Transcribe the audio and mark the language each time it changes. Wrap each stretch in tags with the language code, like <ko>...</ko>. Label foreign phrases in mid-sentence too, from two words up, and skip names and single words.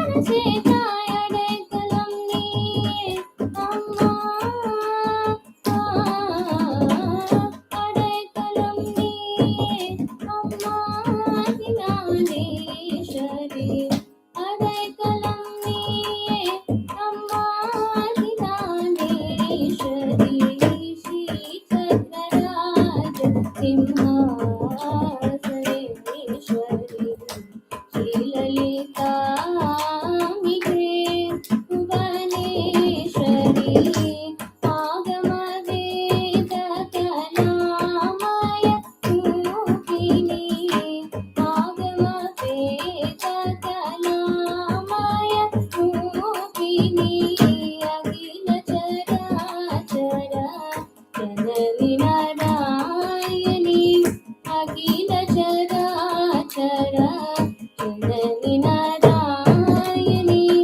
<ta>சேதாய் அடைக்கலம் நீயே அம்மா அடைக்கலம் நீயே அம்மா அகிலாண்டேஸ்வரி அடைக்கலம் நீயே அம்மா அகிலாண்டேஸ்வரி</ta> <sa>श्री चक्रराज सिंहासनेश्वरी ಶ್ರೀಲಲಿತಾಂಬಿಕೆ ಭುವನೇಶ್ವರಿ ಆಗಮವೇದ ಕಲಾಮಯ ರೂಪಿಣಿ ಆಗಮವೇದ ಕಲಾಮಯ ರೂಪಿಣಿ ಅಖಿಲ ಚರಾಚರ ಜನನಿ ನಾರಾಯಣಿ ಅಖಿಲ ಚರಾಚರ ಜನನಿ ನಾರಾಯಣಿ</sa>